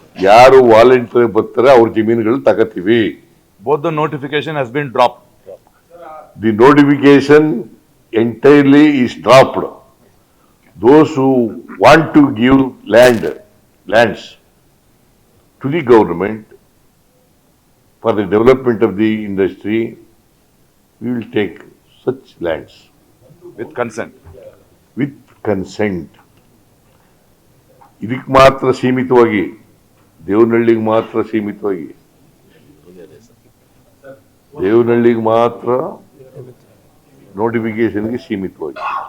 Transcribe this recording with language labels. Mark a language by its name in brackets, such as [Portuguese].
[Kannada] ಯಾರು ವಾಲಂಟಿಯರ್ ಬರ್ತಾರೆ ಅವ್ರ ಜಮೀನುಗಳು ತಗತೀವಿ. [English] Both the notification has been dropped. The notification entirely is dropped. Those who want to give lands to the government for the development of the industry, we will take such lands. With consent. With consent. [Kannada] ಇದಕ್ಕೆ ಮಾತ್ರ ಸೀಮಿತವಾಗಿ, ದೇವನಹಳ್ಳಿಗೆ ಮಾತ್ರ ಸೀಮಿತವಾಗಿ, ದೇವನಹಳ್ಳಿಗೆ ಮಾತ್ರ ನೋಟಿಫಿಕೇಶನ್ಗೆ ಸೀಮಿತವಾಗಿ.